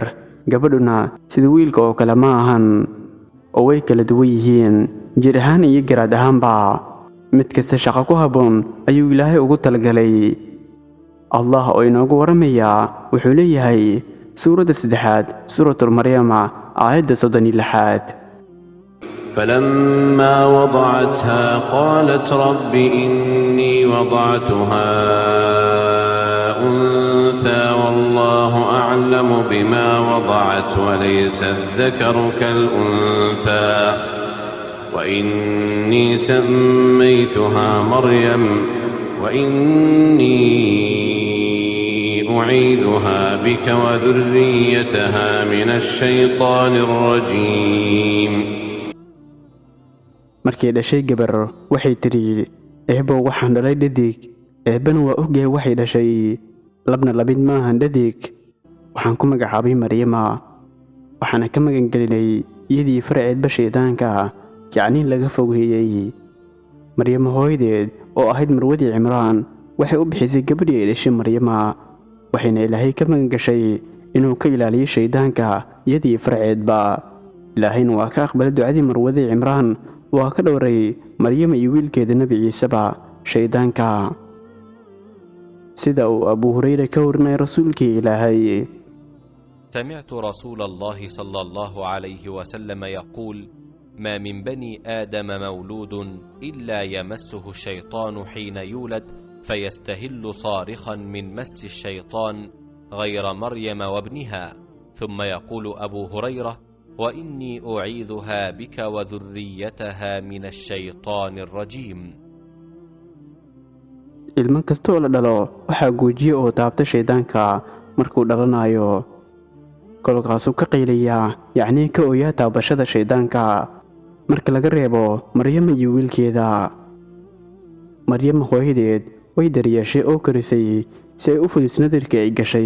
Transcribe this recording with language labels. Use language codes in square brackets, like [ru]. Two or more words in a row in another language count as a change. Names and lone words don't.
[so] gabadhuna sida wiilka oo kale ma ahan, oo way kala duwan yihiin jir ahaan iyo garaad ahaanba. mid kasta shaqo ku habboon ayuu ilaahay ugu talagalay. Allah oo inoogu warramaya wuxuu leeyahay suuradda 3aad suuratul Maryama aayadda 36: [ar] فلما وضعتها قالت رب إني وضعتها أنثى والله أعلم بما وضعت وليس الذكر كالأنثى وإني سميتها مريم وإني أعيذها بك وذريتها من الشيطان الرجيم. [so] markay dhashay gabar waxay tiri eebow waxaan dhalay dhadig, eebbana waa ogyahay waxay dhashay labna labid maahan dhadig. waxaan ku magacaabay maryama, waxaana ka magangelinay iyadii farceedba shaydaanka, yacnii laga fogeeyey. maryama hooyadeed oo ahayd marwadii cimraan waxay u bixisay gabadhii ay dhashay maryama, waxayna ilaahay ka magangashay inuu ka ilaaliyo shaydaanka iyadii farceedba. ilaahayna waa ka aqbalay ducadii marwadii cimraan, waa ka dhowray maryama iyo wiilkeeda nebi ciiseba shaydaanka, sida uu Abu Hurayra ka warinay rasuulkii ilaahay. [ar] سمعت رسول الله صلى الله عليه وسلم يقول: ما من بني آدم مولود إلا يمسه الشيطان حين يولد فيستهل صارخا من مس الشيطان غير مريم وابنها. ثم يقول أبو هريرة: وإني أعيذها بك وذريتها من الشيطان الرجيم. [so] ilmo kasta oo la dhalo waxaa guujiye oo taabta shaydaanka markuu dhalanayo, kolkaasuu ka qayliyaa, yacnii ka ooyaa taabashada shaydaanka, marka laga reebo maryama iyo wiilkeeda. maryama hooyadeed way daryeeshay oo korisay si ay u fuliso nadarkii ay gashay.